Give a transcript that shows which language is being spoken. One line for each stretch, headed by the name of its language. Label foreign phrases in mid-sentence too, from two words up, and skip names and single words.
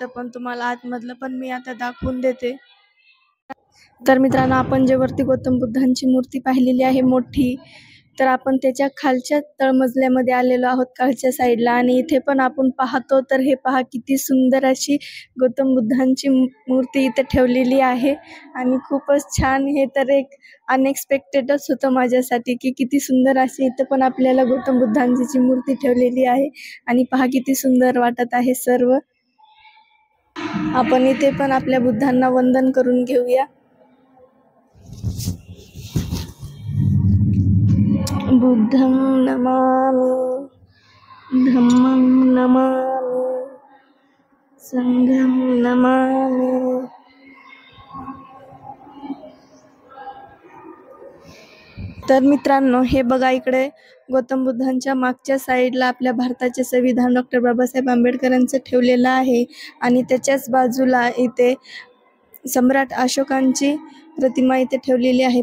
Marathi: पण तुम्हाला आतमधलं पण मी आता दाखवून देते. तर मित्रांनो, आपण जे वरती गौतम बुद्धांची मूर्ती पाहिलेली आहे मोठी, तर आपण त्याच्या खालच्या तळमजल्यामध्ये आलेलो आहोत खालच्या साईडला आणि इथे पण आपण पाहतो तर हे पहा किती सुंदर अशी गौतम बुद्धांची मूर्ती इथे ठेवलेली आहे आणि खूपच छान. हे तर एक अनएक्सपेक्टेडच होतं माझ्यासाठी की किती सुंदर अशी इथं पण आपल्याला गौतम बुद्धांची मूर्ती ठेवलेली आहे आणि पहा किती सुंदर वाटत आहे सर्व. आपण इथे पण आपल्या बुद्धांना वंदन करून घेऊया.
Pali: बुद्धं नमामि, धम्मं नमामि, संघं नमामि.
Marathi: तर मित्रांनो, हे बघा इकडे गौतम बुद्धांच्या मागच्या साईडला आपल्या भारताचे संविधान डॉक्टर बाबासाहेब आंबेडकरांचं ठेवलेलं आहे आणि त्याच्याच बाजूला इथे सम्राट अशोकांची प्रतिमा इथे ठेवलेली आहे.